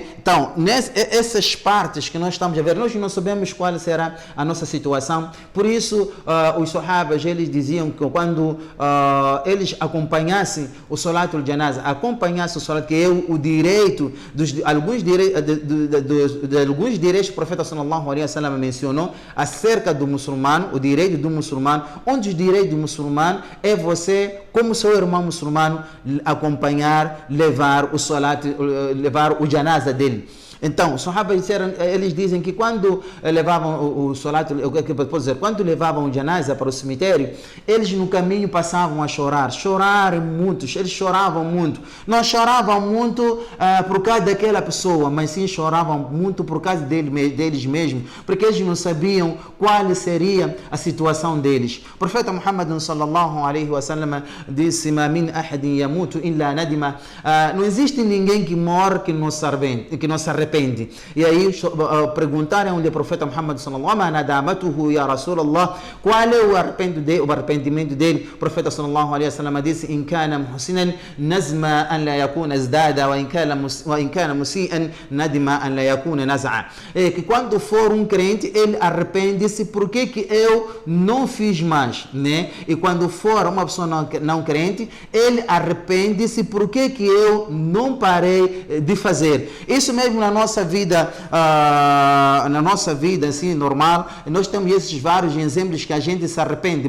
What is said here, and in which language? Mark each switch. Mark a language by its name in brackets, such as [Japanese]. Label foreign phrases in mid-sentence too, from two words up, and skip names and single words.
[Portuguese] Então, essas partes que nós estamos a ver, nós não sabemos qual será a nossa situação. Por isso, os sahabas, eles diziam que quando eles acompanhassem o [Arabic] صلاة الجنازة, [Portuguese] acompanhassem o Salat, que é o direito alguns direitos que o profeta [Arabic] صلى الله عليه وسلم [Portuguese] mencionou acerca do muçulmano, o direito do muçulmano, onde o direito do muçulmano é você como seu irmão muçulmano, acompanhar, levar o salat, levar o janaza dele. Então, os sahabas disseram, eles dizem que quando levavam o salat, quando levavam o janaza para o cemitério, eles no caminho passavam a chorar muitos, eles choravam muito. Não choravam muito por causa daquela pessoa, mas sim choravam muito por causa deles mesmos, porque eles não sabiam qual seria a situação deles. O profeta [Arabic] Muhammad صلى الله عليه وسلم disse: "ما من أحد يموت إلا ندم." [Portuguese] Não existe ninguém que morre que não se arrepende. E aí perguntaram ao profeta Muhammad [Arabic] صلى الله عليه وسلم: "ندامته يا رسول الله?" [Portuguese] Qual é o arrependimento dele? O profeta [Arabic] صلى الله عليه وسلم disse: "إن كان محسنا ندم أن لا يكون ازداد وإن كان مسيئا ندم أن لا يكون نزع." [Portuguese] É que quando for um crente, ele arrepende-se porque que eu não fiz mais, né? E quando for uma pessoa não crente, ele arrepende-se porque que eu não parei de fazer. Isso mesmo na nossa vida assim, normal, nós temos esses vários exemplos que a gente se arrepende.